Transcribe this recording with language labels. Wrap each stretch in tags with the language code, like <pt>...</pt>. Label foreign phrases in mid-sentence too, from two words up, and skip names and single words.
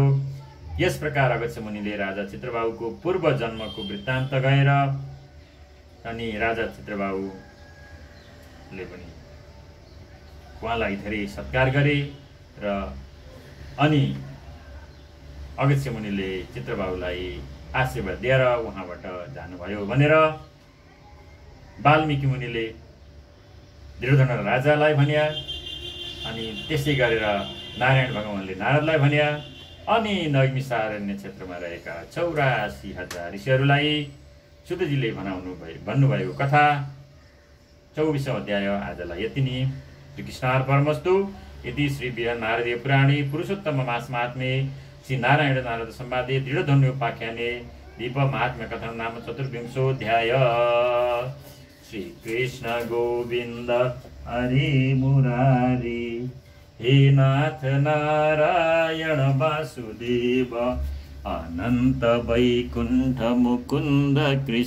<ne>यस प्रकार अगस्त्य मुनिले राजा चित्रबाहुको पूर्व जन्मको वृत्तान्त गएर अनि राजा चित्रबाहुले पनि उहाँलाई धेरै सत्कार गरे र अनि अगस्त्य मुनिले चित्रबाहुलाई आशीर्वाद दिएर उहाँबाट जानुभयो भनेर वाल्मीकि मुनिले दुर्योधन राजालाई भन्या। अनि त्यसै गरेर नारायण भगवानले नारदलाई भन्या। अनि नैमिषारण्य क्षेत्रमा रहेका 84,000 ऋषिहरूलाई सुतजीले भन्नुभएको कथा 24औं अध्याय आजलाई यति नै।</ne> <sa>श्री कृष्णार्पणमस्तु। यदि श्री बृहन् नारदीय पुराणे पुरुषोत्तम मासमात्मे श्री नारायण नारद संवादे दृढधन्योपाख्याने दीप महात्म्य कथन नाम 24औं अध्याय। श्री कृष्ण गोविन्द हरे मुरारी हे नाथ नारायण वासुदेव अनन्त वैकुण्ठ मुकुन्द कृष्ण।</sa>